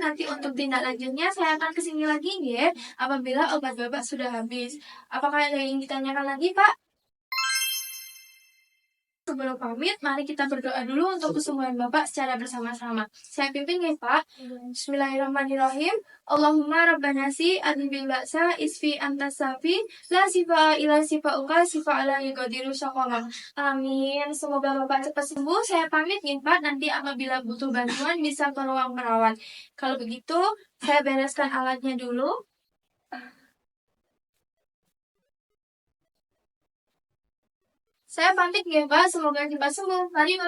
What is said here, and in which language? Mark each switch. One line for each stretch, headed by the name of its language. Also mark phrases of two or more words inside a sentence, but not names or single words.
Indonesian: Nanti untuk tindak lanjutnya saya akan kesini lagi ya, apabila obat Bapak sudah habis. Apakah ada yang ditanyakan lagi Pak? Sebelum pamit, mari kita berdoa dulu untuk kesembuhan Bapak secara bersama-sama. Saya pimpin ya Pak. Bismillahirrahmanirrahim.
Arabic: اللهم رب الناس أذهب البأس اشف أنت الشافي لا شفاء إلا شفاؤك شفاء لا يغادر سقما.
Indonesian: Amin. Semoga Bapak cepat sembuh. Saya pamit ya Pak. Nanti apabila butuh bantuan bisa ke ruang perawat. Kalau begitu, saya bereskan alatnya dulu. Saya pamit ya Pak, semoga cepat sembuh.